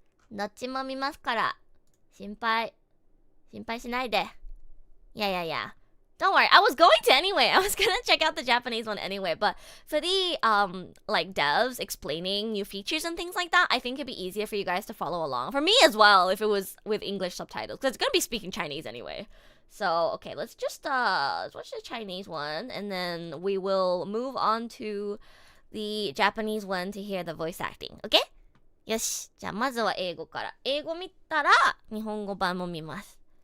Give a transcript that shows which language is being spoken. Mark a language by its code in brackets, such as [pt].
[ja] どっちも見ますから、心配しないで。 [en] Yeah. Don't worry, I was going to anyway. I was gonna check out the Japanese one anyway, but for the like devs explaining new features and things like that, I think it'd be easier for you guys to follow along. For me as well, if it was with English subtitles, because it's gonna be speaking Chinese anyway. So okay, let's watch the Chinese one, and then we will move on to the Japanese one to hear the voice acting. Okay? よし。 [ja] じゃあまずは英語から。英語見たら日本語版も見ます。